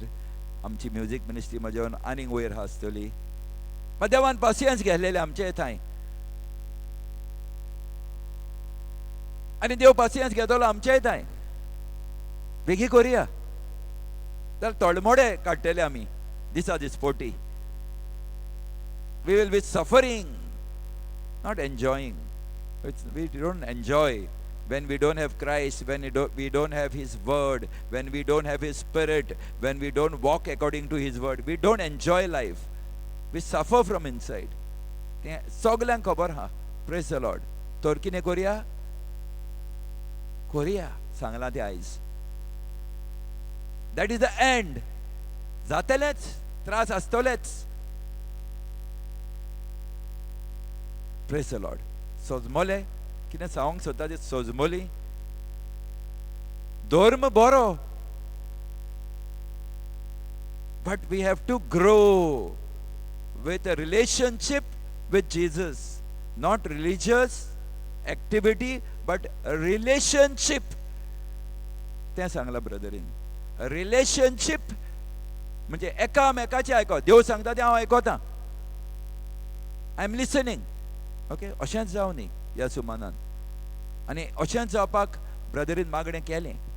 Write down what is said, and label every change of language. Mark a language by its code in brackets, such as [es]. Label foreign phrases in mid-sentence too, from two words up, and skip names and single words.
[kok] आमची म्युजीक मिनिस्ट्री म्हज्या आनीक वयर आसतली. मागीर देवान पासियन्स घेतलेले आमचे थंय. आनी देव पासियन्स घेतलो आमचे थंय. बेगी करुया. जाल्यार तळमोडे काडटले आमी दिसा दिसपोटी. [en] We will be suffering, not enjoying. We don't enjoy when we don't have Christ, when we don't have His word, when we don't have His spirit, when we don't walk according to His word. We don't enjoy life. We suffer from inside. [kok] सगळ्यांक खबर हा. [en] Praise the Lord. [kok] तर कितें करुया? करुया सांगलां तें आयज. [en] That is the end. [kok] जातलेच, त्रास आसतलेच. [en] Praise the Lord. [kok] सोजमोले कितें सांगूंक सोदता तें सोजमोली. धर्म बरो, [en] but we have to grow with a relationship with Jesus, not religious activity but a relationship. [kok] तें सांगलां ब्रदरीन. रिलेशनशीप म्हणजे एकामेकाचें आयको. देव सांगता तें हांव आयकोतां. [en] I am listening. [kok] ओके, अशेंच जावं न्ही ह्या सुमानान. आनी अशेंच जावपाक ब्रदरीन मागणें केलें.